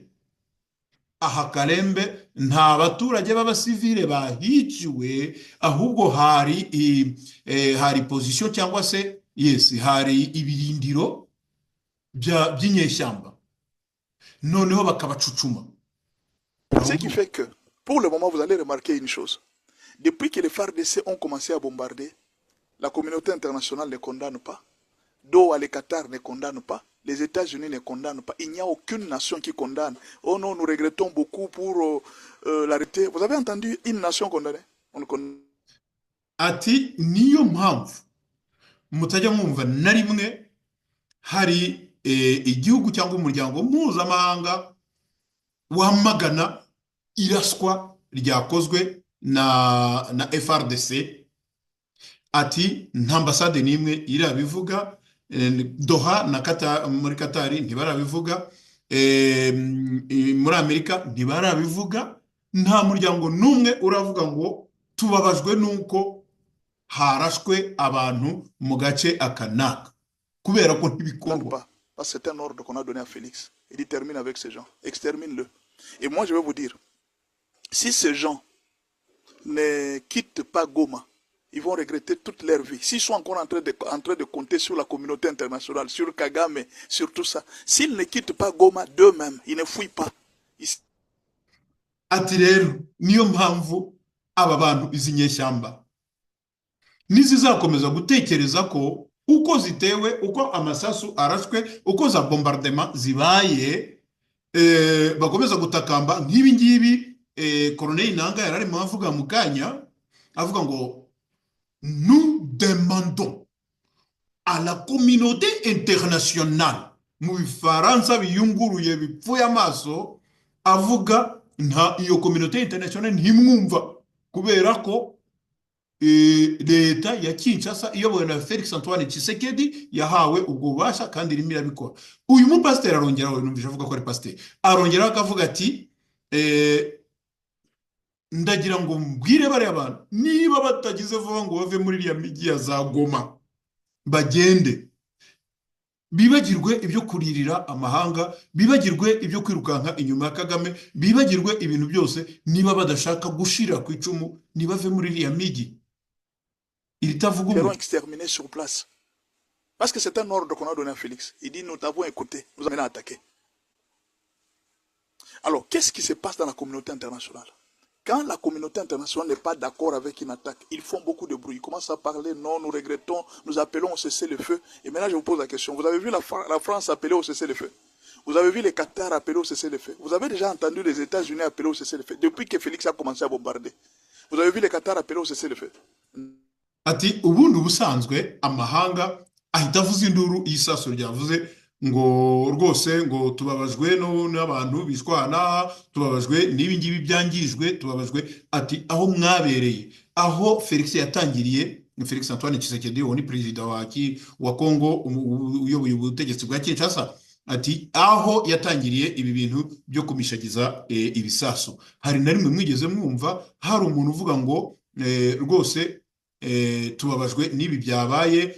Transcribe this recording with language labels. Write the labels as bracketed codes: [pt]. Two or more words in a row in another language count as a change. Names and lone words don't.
[rw] Aha Kalembe nta baturage b'abasivile bahiciwe, ahubwo hari position cyangwa se hari ibirindiro by'inyeshyamba, noneho bakabacucuma. [fr] Ce qui fait que, pour le moment, vous allez remarquer une chose. Depuis que les FARDC ont commencé à bombarder, la communauté internationale ne condamne pas. Doha, le Qatar ne condamne pas. Les États-Unis ne condamnent pas. Il n'y a aucune nation qui condamne. Oh non, nous regrettons beaucoup pour l'arrêter. Vous avez entendu une nation condamnée? On ne condamne. [rw] Ati niyo mpamvu mutajya mwumva na rimwe hari igihugu cyangwa umuryango mpuzamahanga wamagana iraswa ryakozwe na FRDC. Ati nta ambasade n'imwe irabivuga, Doha na muri Katari ntibarabivuga, muri Amerika ntibarabivuga, nta muryango n'umwe uravuga ngo tubabajwe nuko harashwe abantu mu gace akanaka kubera ko ntibikorwa. [fr] C'est un ordre qu'on a donné à Félix. Il termine avec ces gens. Extermine-le. Et moi, je vais vous dire, si ces gens ne quittent pas Goma, ils vont regretter toute leur vie. S'ils sont encore en train de compter sur la communauté internationale, sur Kagame, sur tout ça, s'ils ne quittent pas Goma d'eux-mêmes, ils ne fuient pas. [rw] Ati rero niyo mpamvu aba bantu izi nyeshyamba nizizakomeza gutekereza ko uko zitewe, uko amasasu arashwe, uko za bombardement zibaye, bakomeza gutakamba nk'ibi ngibi. Colonel Nanga yararimo avuga mu kanya avuga ngo [fr] nous demandons à la communauté internationale, [rw] mu bifaransa biyunguruye bipfuye amaso, avuga nta iyo [fr] communauté internationale [rw] ntimwumva kubera ko leta ya Kinshasa iyobowe na Felix Antoine Tshisekedi yahawe ubwo bubasha kandi irimo irabikora. Uyu mupasiteri arongeraho, numvise avuga ko ari pasiteri, arongeraho akavuga ati ndagira ngo mbwire bariya abantu niba batagize vuba ngo bave muri iriya migi ya za Goma bagende, bibagirwe ibyo kuririra amahanga, bibagirwe ibyo kwirukanka inyuma ya Kagame, bibagirwe ibintu byose. Niba badashaka gushira ku icumu nibave muri iriya migi. [fr] Il seront exterminés sur place. Parce que c'est un ordre qu'on a donné à Félix. Il dit, nous t'avons écouté, nous avons attaqué. Alors, qu'est-ce qui se passe dans la communauté internationale? Quand la communauté internationale n'est pas d'accord avec une attaque, ils font beaucoup de bruit. Ils commencent à parler, non, nous regrettons, nous appelons au cessez-le-feu. Et maintenant, je vous pose la question. Vous avez vu la France appeler au cessez-le-feu? Vous avez vu les Qatar appeler au cessez-le-feu? Vous avez déjà entendu les États-Unis appeler au cessez-le-feu depuis que Félix a commencé à bombarder? Vous avez vu les Qatar appeler au cessez-le-feu? [rw] Ati ubundi ubusanzwe amahanga ahita avuza induru isaso ryavuze ngo rwose ngo tubabajwe n'abantu bishwana, tubabajwe n'ibi ngibi byangijwe, tubabajwe. Ati aho mwabereye, aho Felix yatangiriye, Felix Antoine Tshisekedi ni perezida wa Congo uyoboye ubutegetsi bwa Kinshasa, ati aho yatangiriye ibi bintu byo kumishagiza ibisaso, hari na rimwe mwigeze mwumva hari umuntu uvuga ngo rwose tubabajwe n'ibi byabaye?